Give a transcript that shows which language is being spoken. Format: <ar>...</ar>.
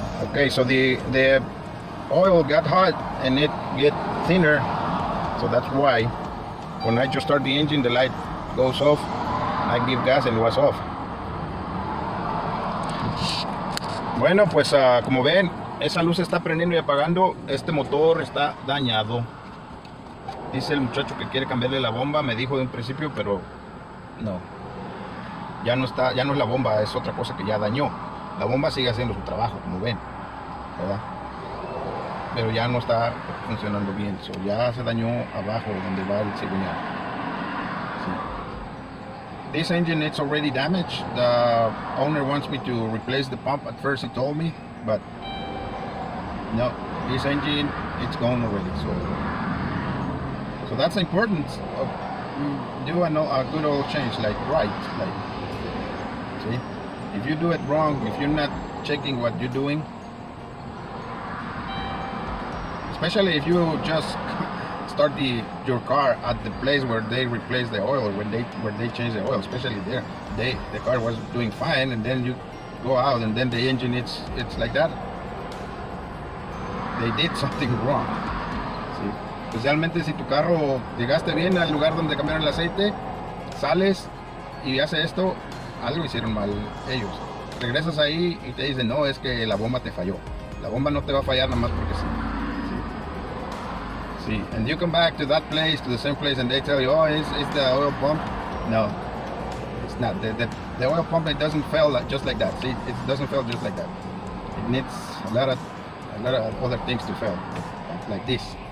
<en>Okay, so the oil got hot and it get thinner, so that's why when I just start the engine, the light goes off. I give gas and it was off.</en> <es>Bueno, pues como ven, esa luz está prendiendo y apagando. Este motor está dañado. Dice el muchacho que quiere cambiarle la bomba, me dijo de un principio, pero no. Ya no es la bomba, es otra cosa que ya dañó. La bomba sigue haciendo su trabajo, como ven, ¿verdad? Pero ya no está funcionando bien. So, ya se dañó abajo donde va el cigüeñal. Sí.</es> <en>This engine it's already damaged. The owner wants me to replace the pump. At first he told me, but no, this engine it's gone already. So that's important. Do a good oil change, like see. If you do it wrong, if you're not checking what you're doing, especially if you just start your car at the place where they replace the oil, where they change the oil, especially there, the car was doing fine, and then you go out and then the engine it's like that. They did something wrong.</en> <es>¿Sí? Especialmente si tu carro llegaste bien al lugar donde cambiaron el aceite, sales y hace esto, algo hicieron mal ellos. Regresas ahí y te dicen, no, es que la bomba te falló. La bomba no te va a fallar nada más porque sí. Sí.</es> <en>And you come back to that place, to the same place, and they tell you, oh, it's the oil pump. No, it's not. The oil pump, it doesn't fail just like that. See, it doesn't fail just like that. It needs a lot of other things to fail, like this.</en>